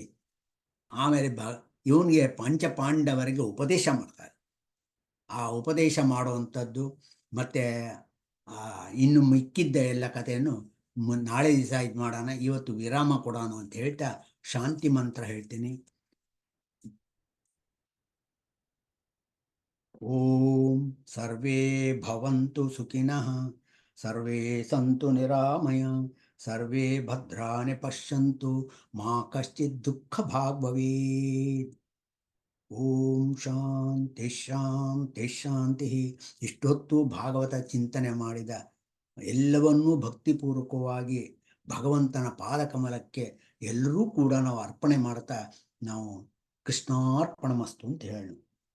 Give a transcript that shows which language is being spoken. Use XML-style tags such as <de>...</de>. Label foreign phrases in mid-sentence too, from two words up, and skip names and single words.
<kn>ಆಮೇಲೆ ಇವನಿಗೆ ಪಂಚಪಾಂಡವರಿಗೆ ಉಪದೇಶ ಮಾಡ್ತಾರೆ. ಆ ಉಪದೇಶ ಮಾಡುವಂಥದ್ದು ಮತ್ತು ಇನ್ನು ಮಿಕ್ಕಿದ್ದ ಎಲ್ಲ ಕಥೆಯನ್ನು ನಾಳೆ ದಿವಸ ಇದು ಮಾಡೋಣ, ಇವತ್ತು ವಿರಾಮ ಕೊಡೋಣ ಅಂತ ಹೇಳ್ತಾ ಶಾಂತಿ ಮಂತ್ರ ಹೇಳ್ತೀನಿ.</kn> <sa>ಓಂ ಸರ್ವೇ ಭವಂತು ಸುಖಿನಃ, ಸರ್ವೇ ಸಂತು ನಿರಾಮಯ, ಸರ್ವೇ ಭದ್ರಾಣಿ ಪಶ್ಯಂತು, ಮಾ ಕಶ್ಚಿತ್ ದುಃಖ ಭಾಗ್ ಭವೇತ್. ಓಂ ಶಾಂತಿ ಶಾಂತಿ ಶಾಂತಿ.</sa> <kn>ಇಷ್ಟೊತ್ತು ಭಾಗವತ ಚಿಂತನೆ ಮಾಡಿದ ಎಲ್ಲವನ್ನೂ ಭಕ್ತಿಪೂರ್ವಕವಾಗಿ ಭಗವಂತನ ಪಾದಕಮಲಕ್ಕೆ ಎಲ್ಲರೂ ಕೂಡ ನಾವು ಅರ್ಪಣೆ ಮಾಡ್ತಾ ನಾವು ಕೃಷ್ಣಾರ್ಪಣಮಸ್ತು ಅಂತ ಹೇಳೋಣ.</kn>